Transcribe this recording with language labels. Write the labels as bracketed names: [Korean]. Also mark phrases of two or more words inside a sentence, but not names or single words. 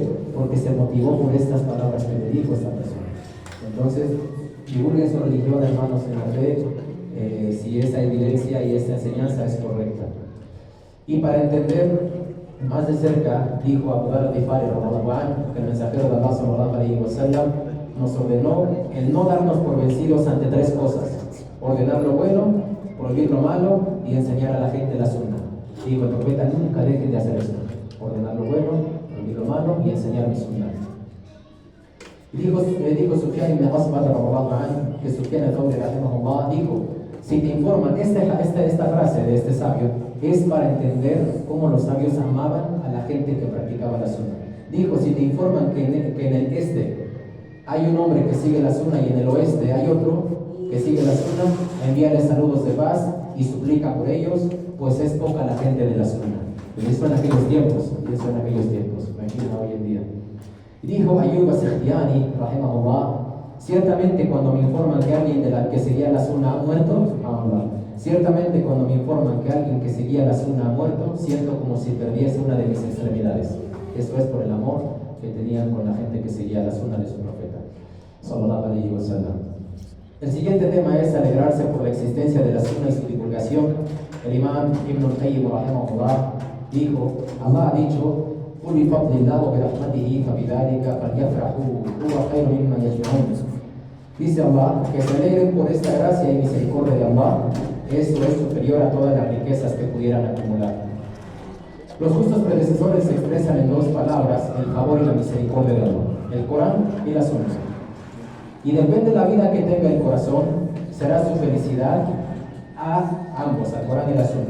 [Spanish] Porque se motivó por estas palabras que le dijo esta persona. Entonces, divulguen su religión, hermanos, en la fe, si esa evidencia y esa enseñanza es correcta. Y para entender más de cerca, dijo Abu Dharr al-Ghifari que el mensajero de Allah [Arabic] صلى الله عليه وسلم [Spanish] nos ordenó el no darnos por vencidos ante tres cosas: ordenar lo bueno, prohibir lo malo y enseñar a la gente la sunna. Digo, el profeta: nunca dejen de hacer esto: ordenar lo bueno, prohibir lo malo y enseñar mi sunna. Dijo Sufyan ibn Asbat que Sufyan al-Thawri rahimahullah dijo: si te informan, esta frase de este sabio es para entender cómo los sabios amaban a la gente que practicaba la sunna. Dijo: si te informan que en el este hay un hombre que sigue la sunna y en el oeste hay otro que sigue la sunna, envíale saludos de paz y suplica por ellos, pues es poca la gente de la sunna. Y eso en aquellos tiempos, imagina hoy en día. Y dijo Ayyub as-Sikhtiyani rahimahullah: ciertamente cuando me informan que alguien que seguía la sunna ha muerto, ciertamente cuando me informan que alguien que seguía la sunna ha muerto, siento como si perdiese una de mis extremidades. Esto es por el amor que tenían con la gente que seguía la sunna de su profeta [Arabic] صلى الله عليه وسلم. [Spanish] El siguiente tema es alegrarse por la existencia de la sunna y su divulgación. El imam Ibn al-Qayyim rahimahullah dijo: Allah ha dicho: [Arabic] قل بفضل الله وبرحمته فبذلك فليفرحوا هو خير مما يجمعون. [Spanish] Dice Allah: que se alegren por esta gracia y misericordia de Allah, eso es superior a todas las riquezas que pudieran acumular. Los justos predecesores se expresan en dos palabras el favor y la misericordia de Allah: el Corán y la Sunna. Y depende de la vida que tenga el corazón, será su felicidad a ambos, al Corán y la Sunna.